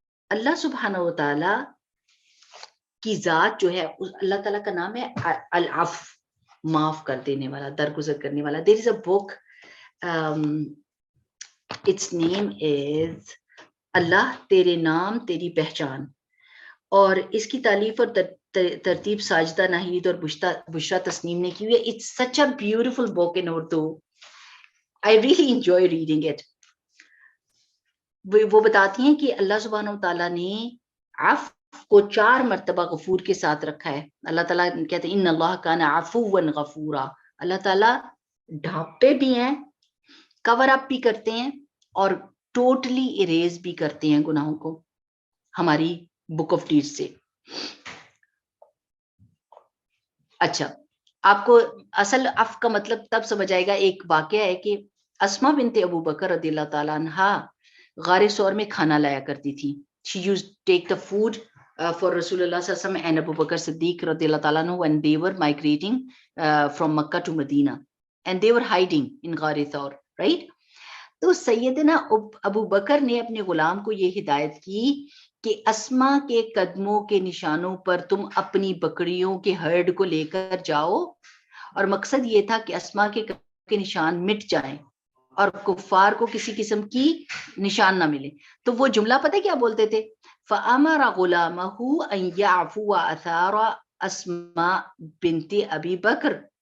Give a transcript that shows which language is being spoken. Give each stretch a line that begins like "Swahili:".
Urdu: اللہ سبحانہ و تعالی کی ذات جو ہے، اللہ تعالیٰ کا نام ہے العفو، معاف کر دینے والا، درگزر کرنے والا.
English: there is a book, it's name is
Urdu: اللہ تیرے نام تیری پہچان، اور اس کی تالیف اور ترتیب ساجدہ ناہید اور بشرا تسنیم نے کی ہوئی ہے.
English: It's such a beautiful book in Urdu. I really enjoy reading it.
Urdu: وہ بتاتی ہیں کہ اللہ سبحانہ و تعالیٰ نے عفو کو 4 مرتبہ غفور کے ساتھ رکھا ہے. اللہ تعالیٰ کہتے ہیں
Arabic: ان اللہ کان عفوا غفورا.
Urdu: اللہ تعالیٰ ڈھانپتے بھی ہیں، کور اپ بھی کرتے ہیں اور
English: totally errors
Urdu: بھی کرتے ہیں گناہوں کو ہماری
English: book of deed
Urdu: سے. اچھا، آپ کو اصل عفو کا مطلب تب سمجھ آئے گا. ایک واقعہ ہے کہ اسما بنت ابو بکر رضی اللہ تعالیٰ عنہا غار ثور میں کھانا لایا کرتی تھی.
English: She used to take the food for رسول اللہ صلی اللہ علیہ وسلم and Abu Bakr Siddiq رضی اللہ تعالیٰ عنہ when they were migrating from Makkah to Medina and they were hiding in غار ثور, right?
Urdu: تو سیدنا ابو بکر نے اپنے غلام کو یہ ہدایت کی کہ اسما کے قدموں کے نشانوں پر تم اپنی بکریوں کے ہرڈ کو لے کر جاؤ، اور مقصد یہ تھا کہ اسما کے نشان مٹ جائیں اور کفار کو کسی قسم کی نشان نہ ملے. تو وہ جملہ پتہ کیا بولتے تھے؟
Arabic: فَأَمَرَ غُلَامَهُ أَن يَعْفُوَ أَثَارَ أَسْمَاء بنت ابی بکر.